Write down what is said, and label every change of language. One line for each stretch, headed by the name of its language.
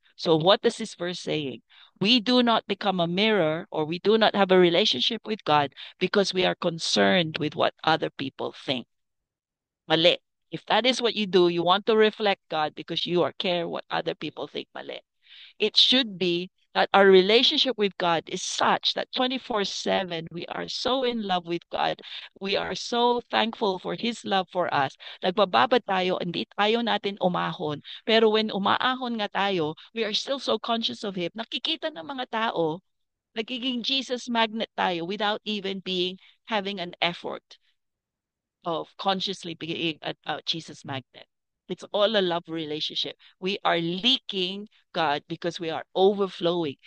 English: So what does this verse saying? We do not become a mirror or we do not have a relationship with God because we are concerned with what other people think. Mali. If that is what you do, you want to reflect God because you are care what other people think. Mali. It should be that our relationship with God is such that 24/7 we are so in love with God. We are so thankful for His love for us.
Filipino: Nagbababa tayo, hindi tayo natin umahon.
English: Pero when umaahon nga tayo, we are still so conscious of Him.
Filipino: Nakikita ng mga tao, nagiging
English: Jesus magnet tayo without even having an effort of consciously being a Jesus magnet. It's all a love relationship. We are leaking God because we are overflowing.